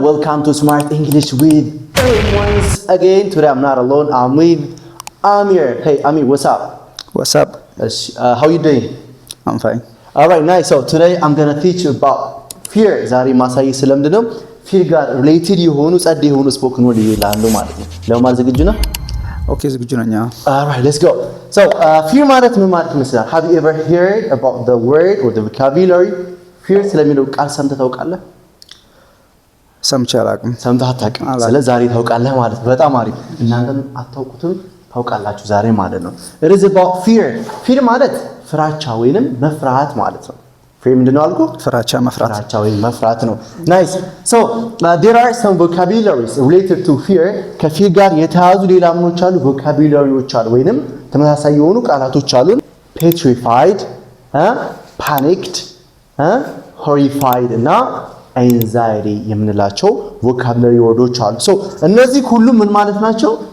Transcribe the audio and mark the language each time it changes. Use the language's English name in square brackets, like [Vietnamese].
[English] Welcome to Smart English with once again. Today I'm not alone. I'm with Amir. Hey, Amir, what's up? What's up? How you doing? I'm fine. All right, nice. So today I'm gonna teach you about fear. [Amharic] ዛሬ ማሳይ ስለምንድነው fear ጋር related የሆኑ ጸድ የሆኑ spoken word ይላሉ ማለት ነው። ለማለት ዝግጁ ነህ? Okay, ዝግጁ ነኝ። [English] All right, let's go. [Amharic] So, fear ማለት ምን ማለት ይመስላል? [English] Have you ever heard about the word or the vocabulary? [Amharic] fear ስለሚለው ቃል ሰምተህ ታውቃለህ? ሰምቼ አላውቅም። ሰምተህ አታውቅም? ስለዚህ ዛሬ ታውቃለህ ማለት ነው። በጣም አሪፍ። እናንተም አታውቁትም ታውቃላችሁ ዛሬ ማለት ነው። [English] It is about fear. [Amharic] fear ማለት ፍራቻ ወይንም መፍራት ማለት ነው። fear ምንድነው አልኩ? ፍራቻ፣ መፍራት። ፍራቻ ወይም መፍራት ነው። Nice. [English] So, there are some vocabularies related to fear. [Amharic] ከፊር ጋር የተያዙ ሌላ ምኖች አሉ፣ vocabularyዎች አሉ ወይንም ተመሳሳይ የሆኑ ቃላቶች አሉ። petrified, panicked, horrified እና anxiety የምንላቸው vocabulary ወርዶች አሉ። ሶ እነዚህ ሁሉ ምን ማለት ናቸው?